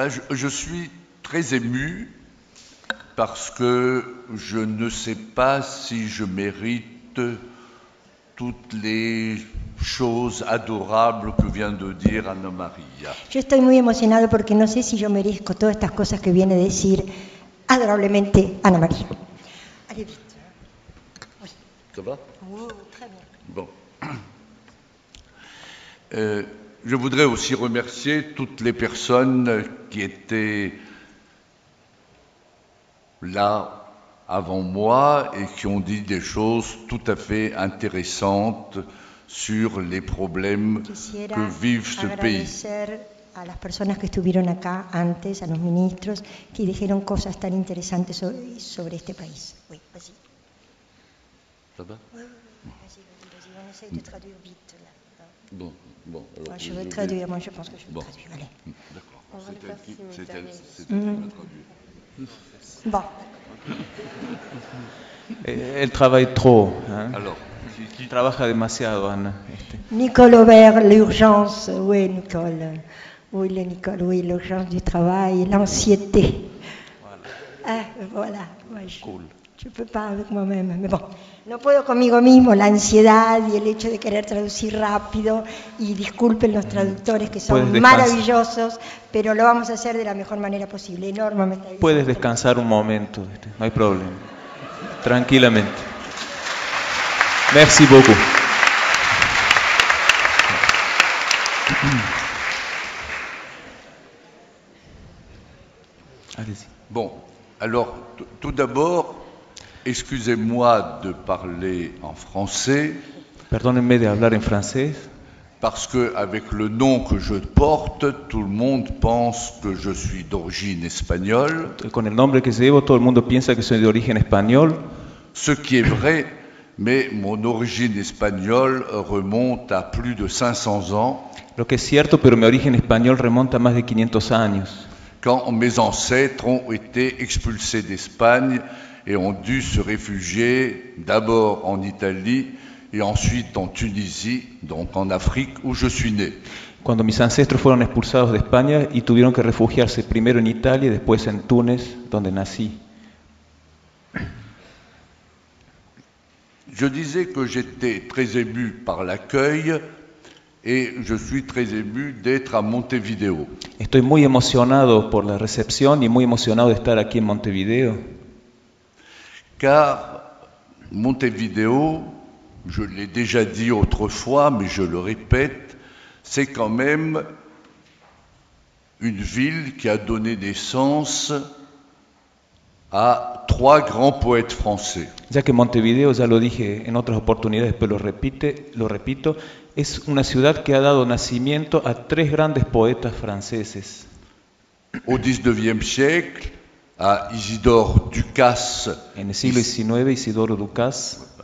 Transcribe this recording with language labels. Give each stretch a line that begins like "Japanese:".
French: Je suis très ému parce que je ne sais pas si je mérite toutes les choses adorables que vient de dire Ana María.
Spanish: Yo estoy muy emocionado porque no sé si yo merezco todas estas cosas que viene a decir adorablemente Ana María.
French: Allez vite. Oui. Ça va? Très bien. Bon. Je voudrais aussi remercier toutes les personnes qui étaient là avant moi et qui ont dit des choses tout à fait intéressantes sur les problèmes que vive ce pays.
Spanish: A las personas que estuvieron acá antes, a los ministros, que dijeron cosas tan interesantes sobre este país.
French: Oui, vas-y. Ça va? Vas-y, on essaye de traduire vite, là. Bon, alors, je vais traduire, moi je pense que je vais traduire, allez. D'accord, c'est elle qui traduire. Bon. Elle travaille trop, hein. Alors. Qui travaille
Spanish: demasiado,
French: Anna. Nicole Aubert, l'urgence, oui, Nicole. Oui, le Nicole, oui, l'urgence du travail, l'anxiété. Voilà. Ah, voilà. Ouais, cool. Je ne peux pas avec moi-même, mais bon.
Spanish: No puedo conmigo mismo, la ansiedad y el hecho de querer traducir rápido. Y disculpen los traductores que son maravillosos, pero lo vamos a hacer de la mejor manera posible. Enormemente. Puedes descansar un momento, no hay problema. Tranquilamente.
French: Merci beaucoup. Allez-y. Bon, alors, tout d'abord, excusez-moi de parler en français. Pardonnez-moi de parler en français. Parce que avec le nom que je porte, tout le monde pense que je suis d'origine espagnole.
Spanish: Con el nombre que llevo, todo el mundo piensa que soy de origen español.
French: Ce qui est vrai, mais mon origine espagnole remonte à plus de 500 ans.
Spanish: Lo que es cierto, pero mi origen español remonta a más de 500 años.
French: Quand mes ancêtres ont été expulsés d'Espagne et ont dû se réfugier d'abord en Italie et ensuite en Tunisie, donc en Afrique où je suis né.
Spanish: Cuando mis ancestros fueron expulsados de España y tuvieron que refugiarse primero en Italia y después en Túnez, donde nací.
French: Je disais que j'étais très ému par l'accueil. Et je suis très ému d'être à Montevideo.
Spanish: Estoy muy emocionado por la recepción y muy emocionado de estar aquí en Montevideo.
French: Car Montevideo, je l'ai déjà dit autrefois, mais je le répète, c'est quand même une ville qui a donné naissance à trois grands poètes français.
Spanish: Ya que Montevideo, ya lo dije en otras oportunidades, pero lo repito, es una ciudad que ha dado nacimiento a tres grandes poetas franceses.
French: Au 19e siècle, à Isidore Ducasse.
Spanish: En el siglo XIX, Isidore Ducasse.